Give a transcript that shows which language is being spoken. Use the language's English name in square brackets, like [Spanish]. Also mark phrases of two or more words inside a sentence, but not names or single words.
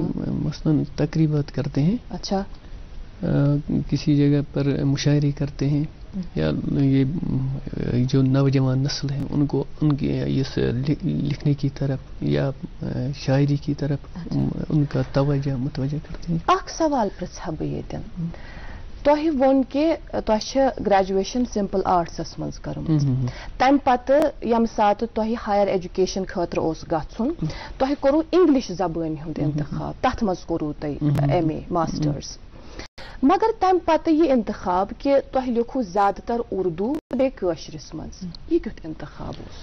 [Urdu] مثلاً تقریبات کرتے ہیں. اچھا. کسی جگہ پر مشاعرے کرتے ہیں, یا یہ جو نوجوان نسل ہے ان کو ان کے اس لکھنے کی طرف یا شاعری کی طرف ان کا توجہ متوجہ کرتے ہیں. [Kashmiri] اخ سوال پرژھا بہٕ ییٚتٮ۪ن, تۄہہِ ووٚن کہِ تۄہہِ چھِ گریجویشن [English] simple arts [Kashmiri] منٛز کٔرمٕژ, تمہِ پتہٕ ییٚمہِ ساتہٕ تۄہہِ [English] higher education [Kashmiri] خٲطرٕ اوس گژھُن تۄہہِ کوٚروٕ انگلش زبٲنۍ ہُنٛد انتخاب, تتھ منٛز کوٚروٕ تۄہہِ MA ماسٹٲرس, مگر تمہِ پتہٕ یہِ انتخاب کہِ تۄہہِ لیوٚکھوٕ زیادٕ تر اردو بیٚیہِ کٲشرِس منٛز, یہِ کیُتھ انتخاب اوس؟